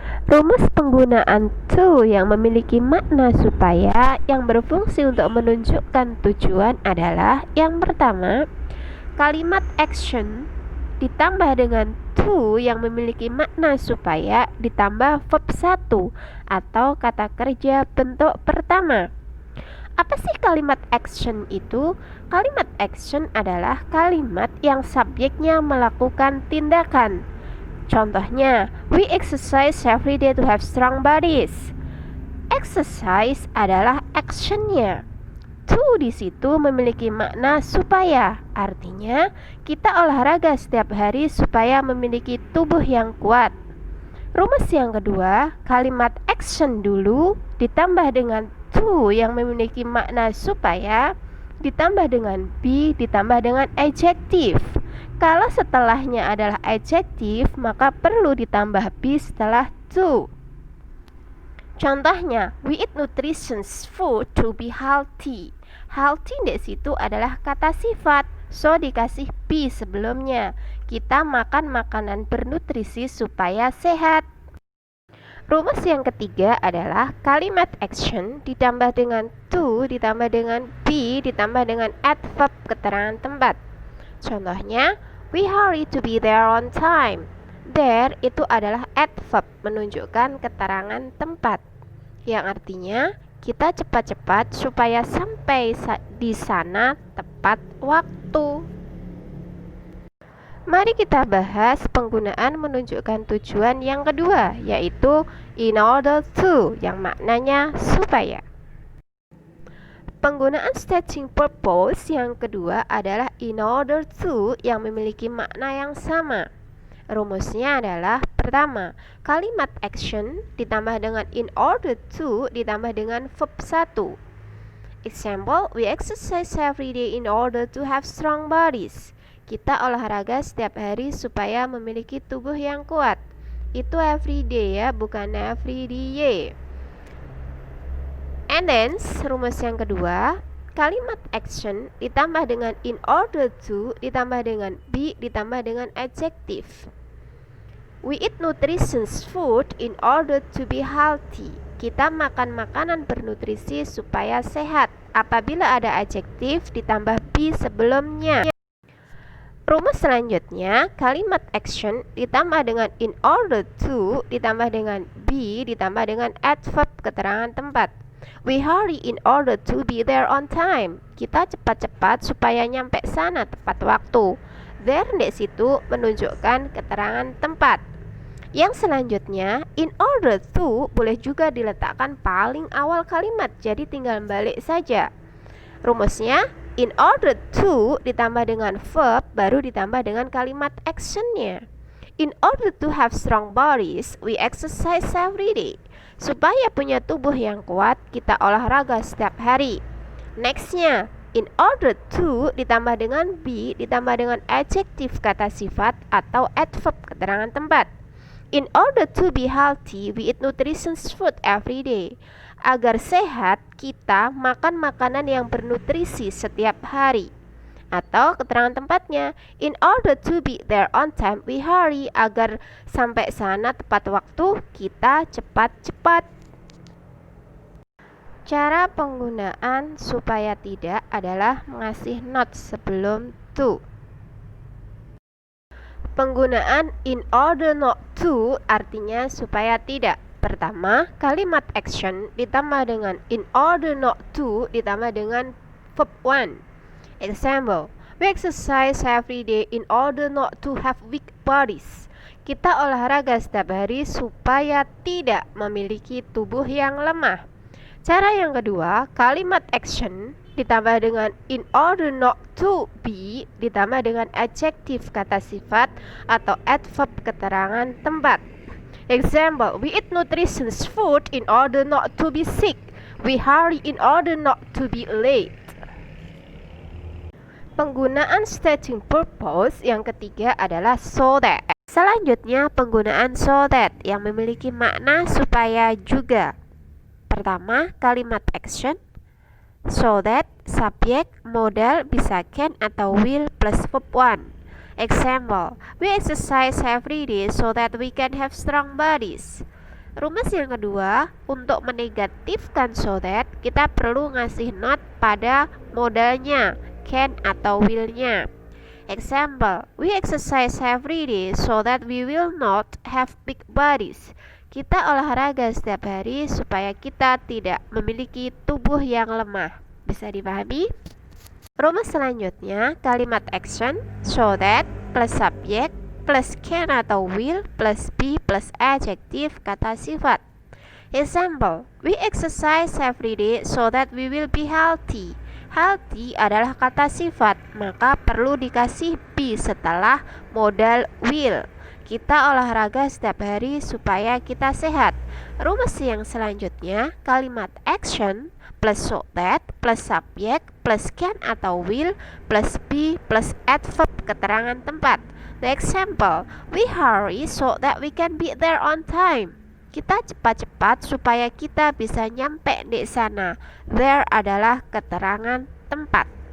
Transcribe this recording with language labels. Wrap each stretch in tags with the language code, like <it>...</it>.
<id>Rumus penggunaan to yang memiliki makna supaya yang berfungsi untuk menunjukkan tujuan adalah yang pertama, kalimat action ditambah dengan to yang memiliki makna supaya ditambah verb 1 atau kata kerja bentuk pertama. Apa sih kalimat action itu? Kalimat action adalah kalimat yang subjeknya melakukan tindakan. Contohnya,</id> <en>we exercise every day to have strong bodies.</en> <id>Exercise adalah actionnya. To di situ memiliki makna supaya, artinya kita olahraga setiap hari supaya memiliki tubuh yang kuat. Rumus yang kedua, kalimat action dulu ditambah dengan to yang memiliki makna supaya, ditambah dengan be, ditambah dengan adjective. Kalau setelahnya adalah adjective, maka perlu ditambah be setelah to.</id> <en>Contohnya, we eat nutritious food to be healthy.</en> <id>Healthy di situ adalah kata sifat, so dikasih be sebelumnya. Kita makan makanan bernutrisi supaya sehat. Rumus yang ketiga adalah kalimat action ditambah dengan to, ditambah dengan be, ditambah dengan adverb keterangan tempat.</id> <en>Contohnya, we hurry to be there on time.</en> <id>There itu adalah adverb menunjukkan keterangan tempat, yang artinya kita cepat-cepat supaya sampai di sana tepat waktu. Mari kita bahas penggunaan menunjukkan tujuan yang kedua, yaitu in order to, yang maknanya supaya. Penggunaan stating purpose yang kedua adalah in order to yang memiliki makna yang sama. Rumusnya adalah pertama, kalimat action ditambah dengan in order to ditambah dengan verb 1.</id> <en>Example, we exercise every day in order to have strong bodies.</en> <id>Kita olahraga setiap hari supaya memiliki tubuh yang kuat. Itu</id> <en>every day</en> <id>ya, bukan</id> <en>every day. And then,</en> <id>rumus yang kedua, kalimat action ditambah dengan in order to, ditambah dengan be, ditambah dengan adjective.</id> <en>We eat nutritious food in order to be healthy.</en> <id>Kita makan makanan bernutrisi supaya sehat. Apabila ada adjektif ditambah be sebelumnya. Rumus selanjutnya, kalimat action ditambah dengan in order to, ditambah dengan be, ditambah dengan adverb keterangan tempat.</id> <en>We hurry in order to be there on time.</en> <id>Kita cepat-cepat supaya nyampe sana tepat waktu. There di situ menunjukkan keterangan tempat. Yang selanjutnya, in order to boleh juga diletakkan paling awal kalimat, jadi tinggal balik saja. Rumusnya, in order to ditambah dengan verb, baru ditambah dengan kalimat actionnya.</id> <en>In order to have strong bodies, we exercise every day.</en> <id>Supaya punya tubuh yang kuat, kita olahraga setiap hari. Nextnya, In order to ditambah dengan be ditambah dengan adjektif kata sifat atau adverb keterangan tempat.</id> <en>In order to be healthy, we eat nutritious food every day.</en> <id>Agar sehat, kita makan makanan yang bernutrisi setiap hari. Atau keterangan tempatnya,</id> <en>in order to be there on time, we hurry.</en> <id>Agar sampai sana tepat waktu, kita cepat-cepat. Cara penggunaan supaya tidak adalah mengasih not sebelum to. Penggunaan in order not to artinya supaya tidak. Pertama, kalimat action ditambah dengan in order not to ditambah dengan verb one.</id> <en>Example, we exercise every day in order not to have weak bodies.</en> <id>Kita olahraga setiap hari supaya tidak memiliki tubuh yang lemah. Cara yang kedua, kalimat action ditambah dengan in order not to be ditambah dengan adjektif kata sifat atau adverb keterangan tempat.</id> <en>Example, we eat nutritious food in order not to be sick. We hurry in order not to be late.</en> <id>Penggunaan stating purpose yang ketiga adalah so that. Selanjutnya, penggunaan so that yang memiliki makna supaya juga. Pertama, kalimat action, so that, subjek, modal bisa can atau will plus verb one.</id> <en>Example, we exercise every day so that we can have strong bodies.</en> <id>Rumus yang kedua, untuk menegatifkan so that, kita perlu ngasih not pada modalnya, can atau will-nya.</id> <en>Example, we exercise every day so that we will not have big bodies.</en> <id>Kita olahraga setiap hari supaya kita tidak memiliki tubuh yang lemah. Bisa dipahami? Rumus selanjutnya, kalimat action, so that, plus subjek, plus can atau will, plus be, plus adjektif kata sifat.</id> <en>Example, we exercise every day so that we will be healthy.</en> <id>Healthy adalah kata sifat, maka perlu dikasih be setelah modal will. Kita olahraga setiap hari supaya kita sehat. Rumus yang selanjutnya, kalimat action plus so that plus subjek plus can atau will plus be plus adverb keterangan tempat.</id> <en>The example, we hurry so that we can be there on time.</en> <id>Kita cepat-cepat supaya kita bisa nyampe di sana. There adalah keterangan tempat.</id>